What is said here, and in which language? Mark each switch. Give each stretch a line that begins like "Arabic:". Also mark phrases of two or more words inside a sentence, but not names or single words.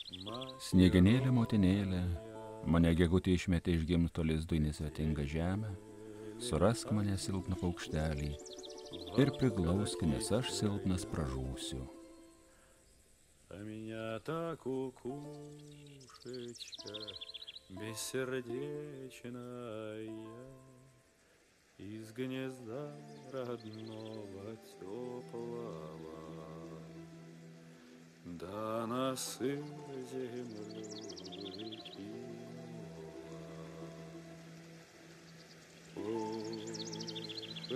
Lithuanian: Sniegenėlė motinėlė, mane gegutė išmetė iš gimto lizdo į nesvetingą žemę, surask mane silpną paukštelį ir priglausk, nes aš silpnas pražūsiu.
Russian: А меня та кукушечка бессердечная из гнезда родного теплого да на сыр землю выкинула.